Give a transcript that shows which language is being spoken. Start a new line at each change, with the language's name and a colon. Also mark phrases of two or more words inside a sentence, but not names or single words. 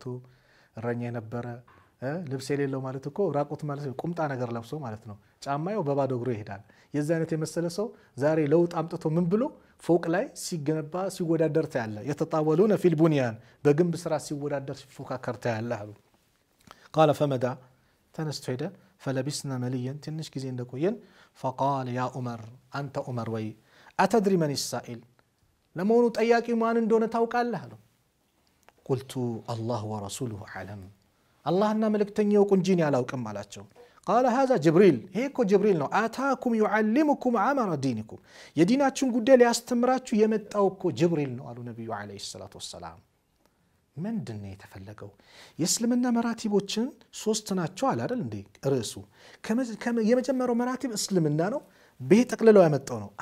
Amharic: እረኛ የነበረ ልብስ የሌለው ማለት እኮ ራቁት ማለት ቁምጣ ነገር ለብሶ ማለት ነው ጫማው በባዶ እግሩ ይሄዳል የዛ አይነት የመሰለ ሰው ዛሬ ለውጥ አምጥቶ ምን ብሎ ፎቅ ላይ ሲገነባ ሲወዳደር ታያለ
Arabic: يتطاولون في البنيان
Amharic: በግንብ ስራ ሲወዳደር ሲፎካከር ታያለ አሉ
Arabic: قال فمدى
Amharic: ተነስቶ ሄደ
Arabic: فلبسنا مليا
Amharic: ትንሽ ጊዜ እንደቆየን
Arabic: فقال يا عمر انت عمر
Amharic: ወይ
Arabic: أتدري من السائل
Amharic: ለመሆኑ ጠያቂው ማን እንደሆነ ታውቃለህ አለው
Arabic: قلت الله ورسوله اعلم
Amharic: አላህና መልእክተኛው ቁንጂን ያላውቅም አላቸው
Arabic: قال هذا جبريل هيك جبريل
Amharic: ነው አታኩም
Arabic: يعلمكم امر دينكم
Amharic: የዲናችሁን ጉዳይ ሊያስተምራችሁ የመጣው እኮ ጅብሪል ነው አሉ ነብዩ
Arabic: عليه الصلاة والسلام
Amharic: ምንድነው የተፈለገው የእስልምና መራቲቦችን ሶስት ናቸው አለ አይደል እንዴ ርዕሱ የመጀመሪያው መራቲብ እስልምና ነው በጠቅልለው ያመጣው ነው